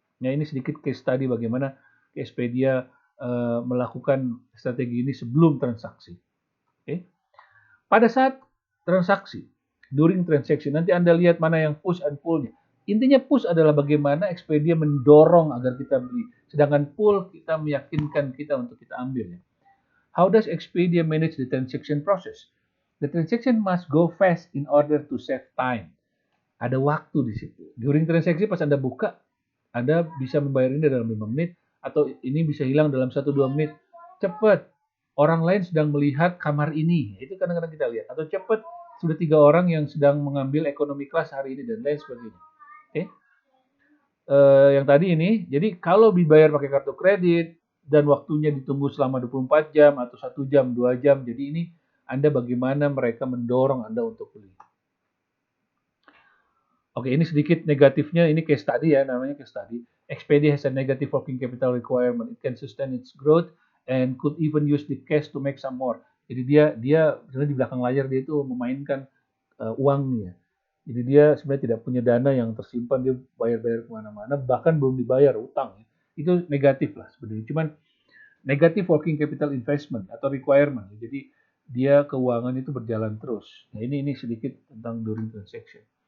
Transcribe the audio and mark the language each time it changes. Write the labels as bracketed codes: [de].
[id] Nah, ini sedikit case study bagaimana Expedia melakukan strategi ini sebelum transaksi. Okay. Pada saat transaksi, [en] during transaction. [id] Nanti Anda lihat mana yang push and pull-nya. Intinya push adalah bagaimana Expedia mendorong agar kita beli. Sedangkan pull kita meyakinkan kita untuk kita ambil. [en] How does Expedia manage the transaction process? The transaction must go fast in order to save time. [id] Ada waktu di situ. During transaksi pas Anda buka, Anda bisa membayar ini dalam 5 menit, atau ini bisa hilang dalam 1-2 menit. Cepat. Orang lain sedang melihat kamar ini. Itu kadang-kadang kita lihat. Atau cepat, sudah 3 orang yang sedang mengambil ekonomi kelas hari ini, dan lain sebagainya. Oke. Yang tadi ini, jadi kalau dibayar pakai kartu kredit, dan waktunya ditunggu selama 24 jam, atau 1 jam, 2 jam, jadi ini Anda bagaimana mereka mendorong Anda untuk beli. Oke, ini sedikit negatifnya, ini case study ya, namanya case study. [en] Expedia has a negative working capital requirement. It can sustain its growth and could even use the cash to make some more. [id] Jadi dia sebenarnya di belakang layar dia itu memainkan uangnya. Jadi dia sebenarnya tidak punya dana yang tersimpan, dia bayar-bayar kemana-mana, bahkan belum dibayar utang. Itu negatif lah sebenarnya. Cuman [en] negative working capital investment [id] atau requirement. Jadi dia keuangan itu berjalan terus. Nah ini sedikit tentang [en] during transaction.